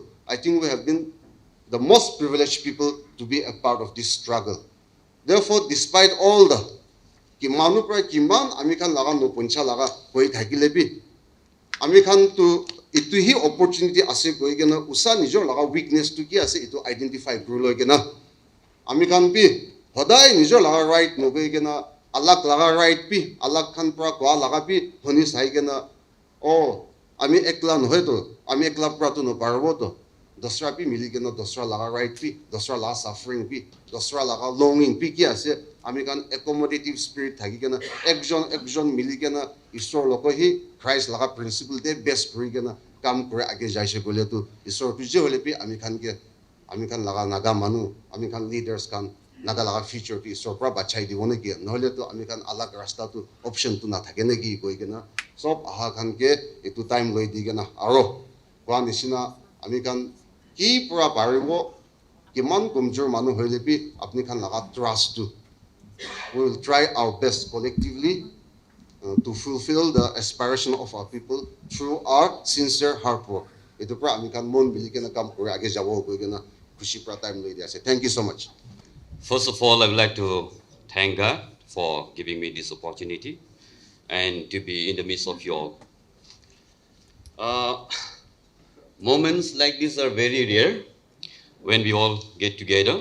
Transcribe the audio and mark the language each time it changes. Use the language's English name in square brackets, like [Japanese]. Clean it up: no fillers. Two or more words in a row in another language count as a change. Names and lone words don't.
[English] I think we have been the most privileged people to be a part of this struggle. Therefore, despite all the [Naga Pidgin] kimanu pra kiman amikan laga no puncha laga koi thakilebi amikan to itu hi opportunity ase koi gena usa nijor laga weakness to ki ase itu identify krulo gena ami kan pi hodai nijor laga right no koi gena alak laga right pi alak khan pra kwa laga pi honi sai gena o ami ekla no heto ami ekla pra to no parbo to dosra pi mili gena dosra laga right pi dosra laga suffering pi dosra laga longing pi ki ase ami kan [English] accommodative spirit [Naga Pidgin] thaki gena ekjon mili gena isor loko hi Christ laga principle de best kuri gena kam kore age jaise gole tu isor tu je hole pi ami kan laga naga manu ami kan leaders kan Naga laga future ki sorpra bachai di wone ki nohole to ami kan alag rasta tu option tu na thake ne ki koi kena sob aha khan ke etu time loi di kena aro kwa nisina ami kan ki pura paribo kiman kumjor manu hoile pi apni khan laga trust tu [English] we will try our best collectively to fulfill the aspiration of our people through our sincere hard work. [Naga Pidgin] Itu pra ami kan mon bili kena kam kore age jabo koi kena khushi pra time loi dia se. [English] Thank you so much. First of all, I would like to thank God for giving me this opportunity and to be in the midst of you all. Moments like this are very rare when we all get together.